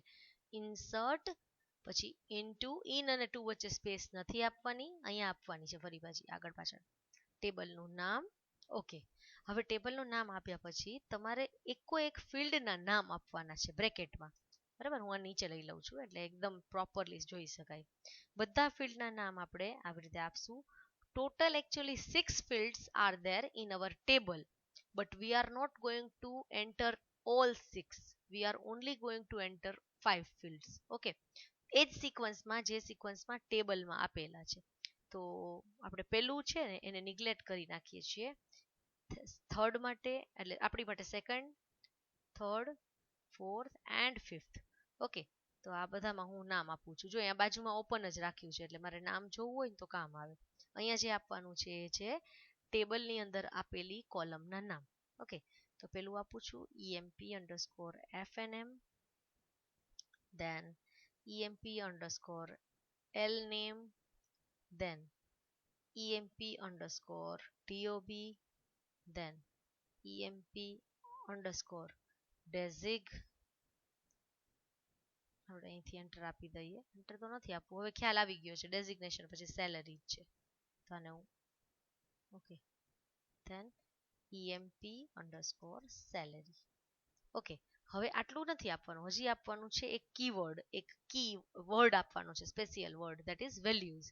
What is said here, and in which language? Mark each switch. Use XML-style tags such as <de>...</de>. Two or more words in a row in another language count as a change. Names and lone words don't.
<gu>ઇન્સર્ટ પછી ઇનટુ, ઇન અને ટુ વચ્ચે સ્પેસ નથી આપવાની, અહીંયા આપવાની છે ફરી પાછી આગળ પાછળ. ટેબલનું નામ. ઓકે, હવે ટેબલનું નામ આપ્યા પછી તમારે એકો એક ફિલ્ડના નામ આપવાના છે બ્રેકેટમાં, બરાબર. હું આ નીચે લઈ લઉં છું એટલે એકદમ પ્રોપરલી જોઈ શકાય. બધા ફિલ્ડના નામ આપણે આવી રીતે આપશું.</gu> <en>Total actually 6 fields are there in our table, but we are not going to enter all 6. We are only going to enter 5 fields.</en> <gu>Okay, એ જ સિક્વન્સમાં જે સિક્વન્સમાં ટેબલમાં આપેલા છે. તો આપણે પેલું છે ને એને નિગ્લેક્ટ કરી નાખીએ છીએ. થર્ડ માટે, એટલે આપણી માટે</gu> <en>second, third, fourth and fifth.</en> <gu>ઓકે, તો આ બધામાં હું નામ આપું છું. જો અહીંયા બાજુમાં ઓપન જ રાખ્યું છે એટલે મારે નામ જોવું હોય ને તો કામ આવે. અહીંયા જે આપવાનું છે એ છે ટેબલની અંદર આપેલી કોલમના નામ. ઓકે, તો પેલું આપું છું</gu> <en>EMP_FNM, then EMP_LName, then EMP_DOB, then EMP_DESIG.</en> <gu>આપણે અહીંથી એન્ટર આપી દઈએ, એન્ટર તો નથી આપવું, હવે ખ્યાલ આવી ગયો છે, ડેઝિગ્નેશન પછી સેલરી છે, તો આને હું ઓકે, ધેન EMP_salary. ઓકે, હવે આટલું નથી આપવાનું, હજી આપવાનું છે એક કીવર્ડ, એક કી વર્ડ આપવાનો છે, સ્પેશિયલ વર્ડ,</gu> <en>that is values.</en>